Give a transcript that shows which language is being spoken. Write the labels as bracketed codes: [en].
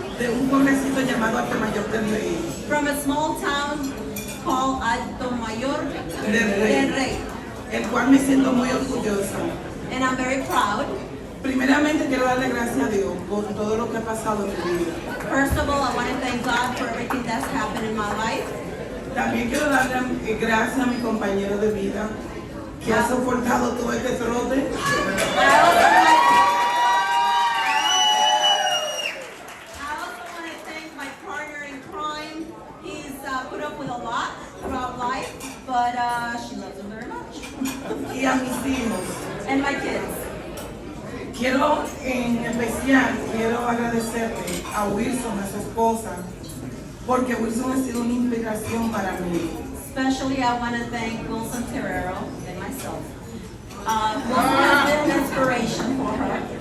[es] de un pueblecito llamado Alto Mayor del Rey. [en] from a small town called Alto Mayor Del Rey. [es] El cual me siento muy orgullosa. [en] and I'm very proud. [es] Primeramente quiero darle gracias a Dios por todo lo que ha pasado en mi vida. [en] First of all, I want to thank God for everything that's happened in my life. [es] También quiero darle gracias a mi compañero de vida que ha soportado todo este trote. [en] I also want to thank my partner in crime. He's put up with a lot throughout life, but she loves him very much. [es] Y a mis hijos. [en] And my kids. [es] Quiero en especial, quiero agradecerte a Wilson, a su esposa, porque Wilson ha sido una inspiración para mí. [en] Especially I want to thank Wilson Terrero and myself. Wilson has been an inspiration for her.